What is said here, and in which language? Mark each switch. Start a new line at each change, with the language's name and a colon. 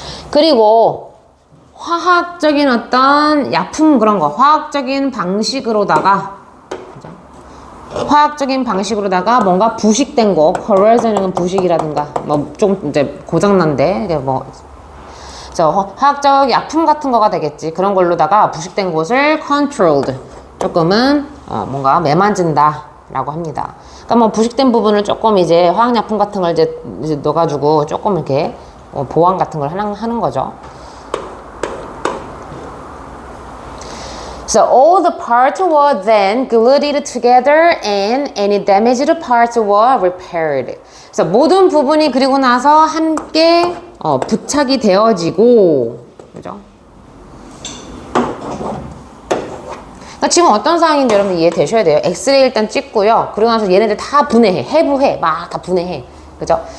Korean: 그리고 화학적인 어떤 약품 그런 거, 화학적인 방식으로다가 뭔가 부식된 거, corrosion은 부식이라든가 뭐 좀 이제 고장난데 뭐 화학적 약품 같은 거가 되겠지. 그런 걸로다가 부식된 곳을 controlled, 조금은 뭔가 매만진다 라고 합니다. 그러니까 뭐 부식된 부분을 조금 이제 화학약품 같은 걸 이제 넣어가지고 조금 이렇게 보완 같은 걸 하는 거죠.
English: So all the parts were then glued together and any damaged parts were repaired.
Korean: 그래서 모든 부분이 그리고 나서 함께 부착이 되어지고, 그죠? 그러니까 지금 어떤 상황인지 여러분 이해되셔야 돼요. 엑스레이 일단 찍고요. 그러고 나서 얘네들 다 분해해, 해부해, 막 다 분해해, 그죠?